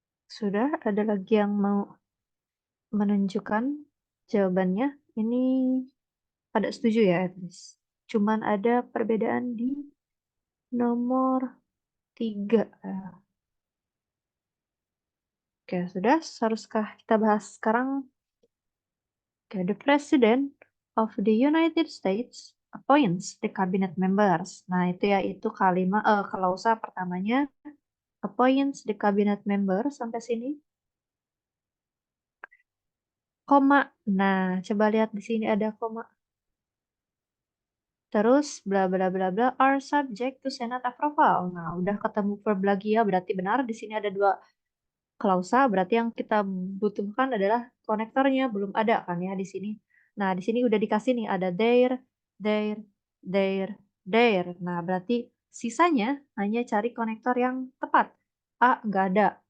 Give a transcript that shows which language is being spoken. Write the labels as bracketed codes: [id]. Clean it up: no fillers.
[id] Sudah ada lagi yang mau menunjukkan jawabannya? Ini pada setuju ya, [en] at least. [id] Cuman ada perbedaan di nomor 3. Oke, sudah. Haruskah kita bahas sekarang? [en] Oke, the President of the United States appoints the cabinet members. [id] Nah, itu ya, itu klausa pertamanya, [en] appoints the cabinet members [id] sampai sini. Koma. Nah, coba lihat di sini ada koma. Terus [en] bla bla bla bla are subject to Senate approval. [id] Nah, udah ketemu verb lagi ya, berarti benar di sini ada 2 klausa, berarti yang kita butuhkan adalah konektornya, belum ada kan ya di sini. Nah, di sini udah dikasih nih ada there, there, there. Nah, berarti sisanya hanya cari konektor yang tepat. A nggak ada.